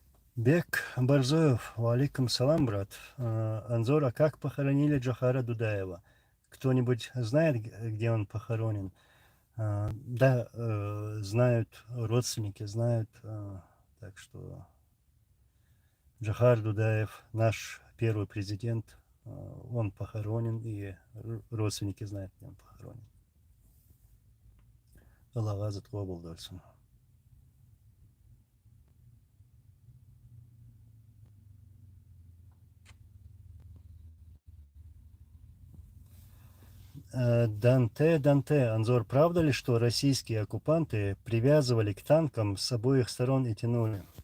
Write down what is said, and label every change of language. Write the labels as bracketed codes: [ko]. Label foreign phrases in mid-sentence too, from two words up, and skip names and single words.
[ru] Бек Борзоев, [ar] وعليكم السلام, [ru] брат. Анзор, а как похоронили Джохара Дудаева? Кто-нибудь знает, где он похоронен? Да, знают, родственники знают. Так что Джохар Дудаев, наш первый президент, он похоронен, и родственники знают, где он похоронен. [ce] Аллах азат кобыл дольсын. [ru] Данте, Анзор, правда ли, что российские оккупанты привязывали к танкам с обоих сторон и тянули?